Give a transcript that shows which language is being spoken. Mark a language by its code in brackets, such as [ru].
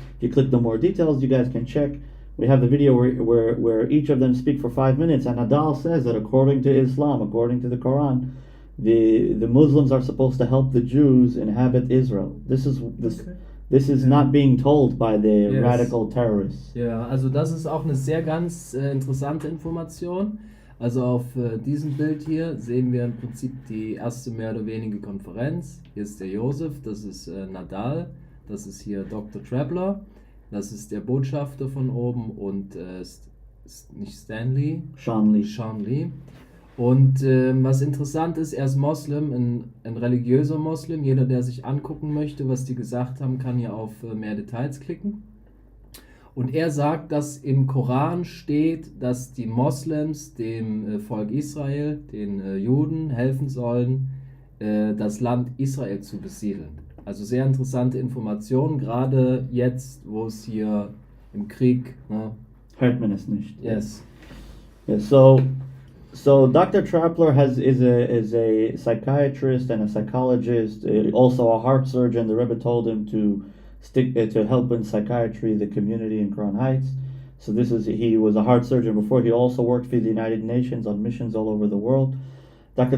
[en] If you click the more details, you guys can check. We have the video where each of them speak for 5 minutes, and Nadal says that according to Islam, according to the Quran, the Muslims are supposed to help the Jews inhabit Israel. This is not being told by the radical terrorists. [de] Ja, also das ist auch eine sehr ganz interessante Information. Also auf diesem Bild hier sehen wir im Prinzip die erste mehr oder weniger Konferenz. Hier ist der Josef, das ist Nadal, das ist hier Dr. Trappler, das ist der Botschafter von oben und nicht Stanley, Sean Lee. Und was interessant ist, er ist Moslem, ein religiöser Moslem. Jeder, der sich angucken möchte, was die gesagt haben, kann hier auf mehr Details klicken. Und er sagt, dass im Koran steht, dass die Moslems dem Volk Israel, den Juden, helfen sollen, das Land Israel zu besiedeln. Also sehr interessante Informationen, gerade jetzt, wo es hier im Krieg... Hört man es nicht. [en] Yes. Yeah, so Dr. Trappler is a psychiatrist and a psychologist, also a heart surgeon. The Rebbe told him to help in psychiatry the community in Crown Heights. So he was a heart surgeon before. He also worked for the United Nations on missions all over the world. Dr.